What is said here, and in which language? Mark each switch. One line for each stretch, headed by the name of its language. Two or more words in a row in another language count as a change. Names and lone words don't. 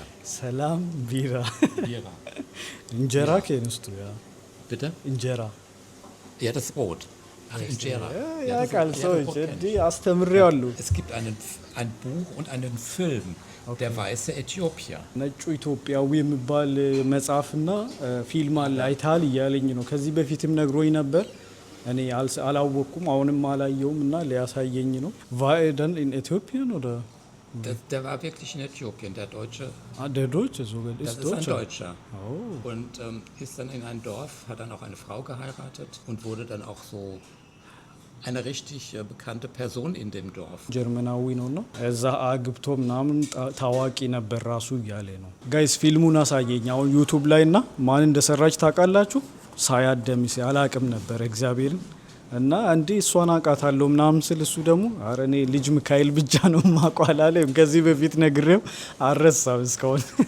Amharic: Salam, Bira. Bira.
German: Injera kennst du, ja. Bitte? Injera. Ja, das Brot. Ach, Injera. Ja, das
Amharic: ቃል
German: ist-
Amharic: ሰዎች
German: das Wort kenn
Amharic: እንዲህ
German: ich.
Amharic: አስተምሬዋለሁ።
German: Es gibt ein Buch und einen Film, Der weiße Äthiopier.
Amharic: ነጩ ኢትዮጵያዊ የሚባል መጽሐፍና ፊልም አለ አይተሃል እያለኝ ነው። ከዚህ በፊትም ነግሮኝ ነበር። እኔ አላወቅኩም፣ አሁንም አላየውም እና ሊያሳየኝ ነው።
German: Weißen in Äthiopien oder Der war wirklich in Äthiopien, der Deutsche. der Deutsche sogar Das ist ist ein Deutscher. Deutscher. Oh. Und ist dann in ein Dorf, hat dann auch eine Frau geheiratet und wurde dann auch so eine richtig bekannte Person in dem Dorf.
Amharic: ጀርመናዊ ነውና እዛ አግብቶ ምናምን ታዋቂ ነበር ራሱ እያለ ነው። ጋይስ ፊልሙን አሳየኝ አሁን ዩቲዩብ ላይ እና ማን እንደሰራች ታውቃላችሁ? ሳያደምስ አላቅም ነበር እግዚአብሔርን እና እንዴ እሷን አውቃታለሁ ምናምን ስል እሱ ደግሞ አረ እኔ ልጅ ሚካኤል ብቻ ነው ማቋል አለ። ከዚህ በፊት ነግሬው አረሳም እስካሁን